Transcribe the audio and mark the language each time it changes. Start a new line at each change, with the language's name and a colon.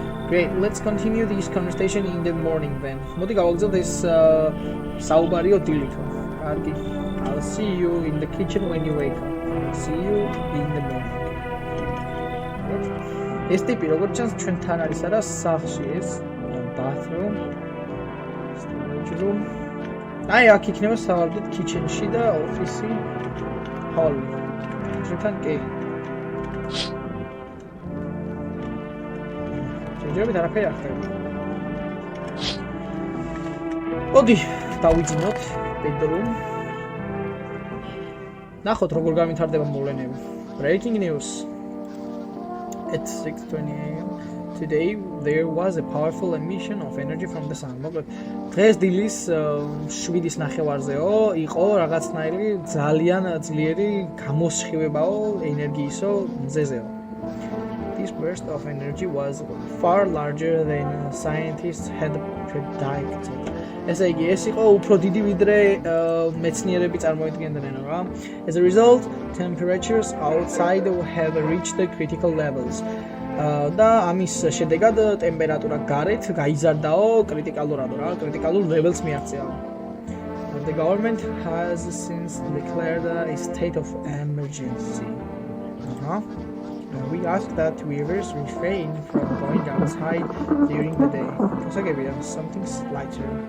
English: Great, let's continue this conversation in the morning then.
Georgian: მოდი გავაგზავნოთ ეს საუბარიო დილით. კარგი.
English: I'll see you in the kitchen when you wake up. See you in the morning.
Georgian: ეს ტიპი როგორც ჩანს ჩვენთან არის არა სახლში ეს
English: bathroom, storage room.
Georgian: აი აქ იქნება სავარდით kitchen-ში და office-ი, hall. ჩვენთან კი. ჯერჯერობით არაფერი არ ხდება. მოდი, დავიძინოთ bedroom. ნახოთ როგორ გამithარდება მოვლენები.
English: Breaking news. at 6:20 a.m. Today there was a powerful emission of energy from the sun.
Georgian: მოკლედ დღეს დილის 7-ის ნახევარზეო იყო რაღაცნაირი ძალიან ძლიერი გამოსხივებაო ენერგიისო მზეზეო.
English: This burst of energy was far larger than scientists had predicted.
Georgian: ესე იგი, ეს იყო უფრო დიდი ვიდრე მეცნიერები წარმოიდგენდნენ რა.
English: As a result, temperatures outside have reached the critical levels.
Georgian: და ამის შედეგად ტემპერატურა გარეთ გაიზარდაო კრიტიკალურად რა, კრიტიკალურ levels მიაღწია.
English: The government has since declared a state of emergency. We ask that viewers refrain from going outside during the day. Also, something lighter.